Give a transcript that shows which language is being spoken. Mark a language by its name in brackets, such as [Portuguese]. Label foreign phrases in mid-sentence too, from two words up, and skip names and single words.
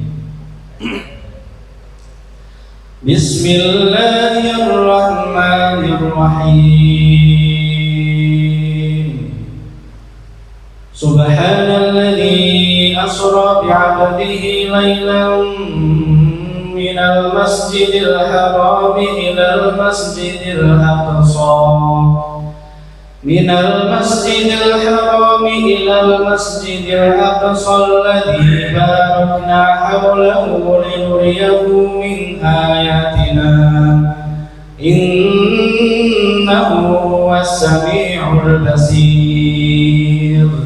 [Arabic] بسم الله الرحمن الرحيم. سبحان الذي أسرى بعبده ليلا من المسجد الحرام إلى المسجد الأقصى من المسجد الحرام إلى المسجد الأقصى الذي باركنا حوله لنريه من آياتنا إنه هو السميع البصير.